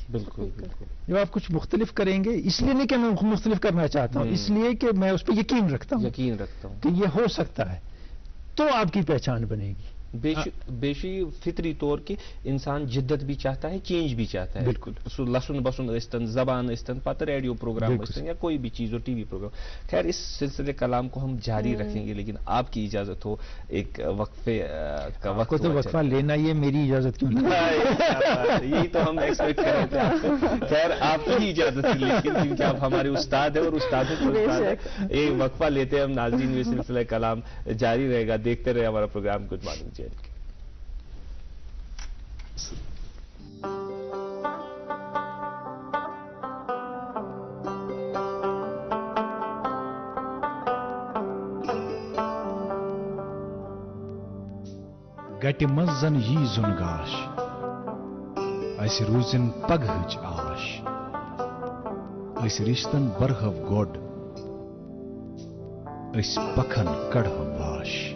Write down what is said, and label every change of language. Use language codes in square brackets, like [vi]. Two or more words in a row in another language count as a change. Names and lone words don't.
[ur] بالکل بالکل. جب آپ کچھ مختلف کریں گے، اس لیے نہیں کہ میں مختلف کرنا چاہتا ہوں، اس لیے کہ میں اس پہ یقین رکھتا ہوں کہ یہ ہو سکتا ہے، تو آپ کی پہچان بنے گی. بیشی فطری طور کہ انسان جدت بھی چاہتا ہے، چینج بھی چاہتا ہے. بالکل. [ks] سو لسن بسن ٲسۍتن، زبان ٲسۍتن، پتہ ریڈیو پروگرام ٲسۍتن [ur] یا کوئی بھی چیز ہو، ٹی وی پروگرام. خیر اس سلسلے کلام کو ہم جاری رکھیں گے، لیکن آپ کی اجازت ہو ایک وقفے کا وقت. تو وقفہ لینا یہ میری اجازت کیوں نہیں؟ یہی تو ہم ایکسپیکٹ کر رہے تھے آپ سے. خیر آپ کی اجازت تھی، لیکن کیونکہ آپ ہمارے استاد ہیں اور استاد ایک وقفہ لیتے ہیں ہم. ناظرین یہ سلسلہ کلام جاری رہے گا، دیکھتے رہے ہمارا پروگرام. [en] Good Morning J and K. [ks] گٹہِ منٛز زن یی زُن گاش، اسہِ روٗزِن پگہٕچ آش، أسۍ رِشتن برہو گۄڈ، أسۍ پکھن کڑہو واش.